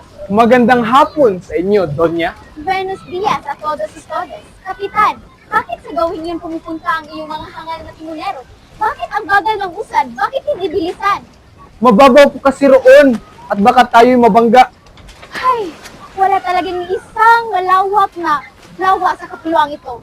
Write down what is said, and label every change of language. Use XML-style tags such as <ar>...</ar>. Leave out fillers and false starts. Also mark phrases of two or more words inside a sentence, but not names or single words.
<tl>Magandang hapon sa inyo, Donya.</tl> <es>Buenos dias a todos y todas.</es> <tl>Kapitan, bakit sa gawin yun pumupunta ang iyong mga hangal na timonero? Bakit ang bagal ng usad? Bakit hindi bilisan? Mababaw po kasi roon at baka tayo'y mabangga. Ay, wala talagang isang malawak na lawa sa kapuluang ito.</tl>